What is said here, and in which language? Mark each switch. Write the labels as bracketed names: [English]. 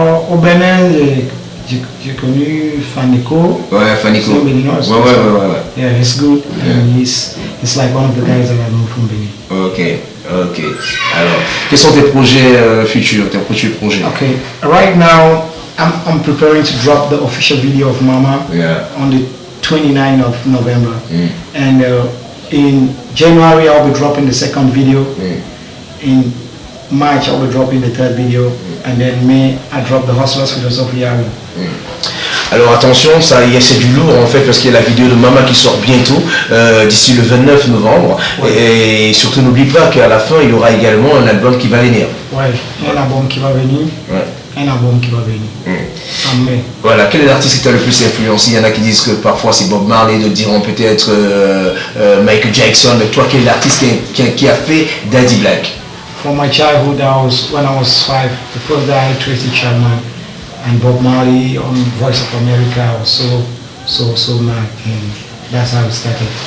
[French] Au Bénin, j'ai connu Fanico. Ouais, Fanico. C'est béninois. Ouais. [English] Yeah, he's good. Yeah. And he's like one of the guys that I know from Benin. Ok. [French] Alors, quels sont tes projets futurs, tes futurs projets? [English] Okay. Right now, I'm preparing to drop the official video of Mama on the 29th of November. And in January, I'll be dropping the second video. In March, I'll be dropping the third video. And then May, I drop the Hustlers Philosophy album. [French] Alors attention, c'est du lourd en fait parce qu'il y a la vidéo de Mama qui sort bientôt, d'ici le 29 novembre. Et surtout n'oublie pas qu'à la fin il y aura également un album qui va venir. Ouais, un album qui va venir. Un album qui va venir. En mai. Voilà, quel est l'artiste qui t'a le plus influencé? Il y en a qui disent que parfois c'est Bob Marley, d'autres diront peut-être Michael Jackson, mais toi quel est l'artiste qui a fait Daddy Black? [English] From my childhood, when I was 5, the first guy Tracy Chapman and Bob Marley on Voice of America, I was so mad, and that's how it started.